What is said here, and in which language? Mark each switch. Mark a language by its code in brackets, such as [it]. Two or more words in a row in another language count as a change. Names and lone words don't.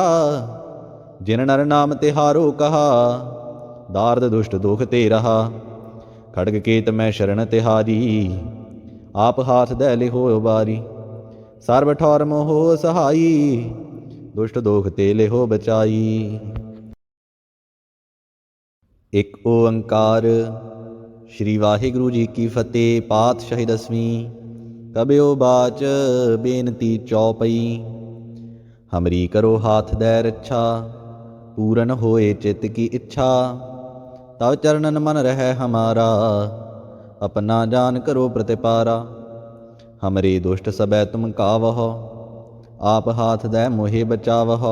[bra] जिन नर नाम तिहारो कहा, दार्द दुष्ट दुख ते रहा। खड़ग केत मैं शरण तिहारी, आप हाथ दै लिहो उबारी। सर्व ठौर मोह सहाई, दुष्ट दोख ते लिहो बचाई। एक ओंकार। श्री वाहिगुरु जी की फतेह। पातशाही 10वीं। कबियो बाच बेनती चौपई। हमरी करो हाथ दै रक्षा, पूरन होए चित्त की इच्छा। तव चरणन मन रहे हमारा, अपना जान करो प्रतिपारा। हमरे दुष्ट सबै तुम कावहो, आप हाथ दै मोहे बचावहो।